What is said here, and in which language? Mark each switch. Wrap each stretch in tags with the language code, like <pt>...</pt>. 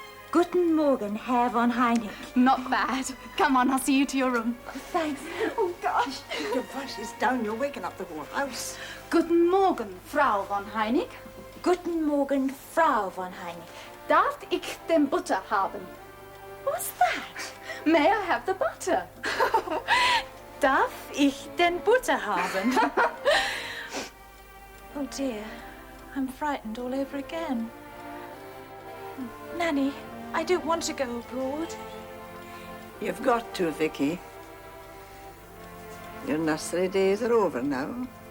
<de>Guten Morgen, Herr von Heinig.</de> <en>Not bad. Come on, I'll see you to your room. Oh, thanks. Oh, gosh. Your voice is down. You're waking up the whole house.</en> <de>Guten Morgen, Frau von Heinig. Guten Morgen, Frau von Heinig. Darf ich den Butter haben?</de> <en>What's that? May I have the butter?</en> <de>Darf ich den Butter haben?</de> <en>Oh, dear. I'm frightened all over again. Nanny, I don't want to go abroad. You've got to, Vicky. Your nursery days are over now.</en>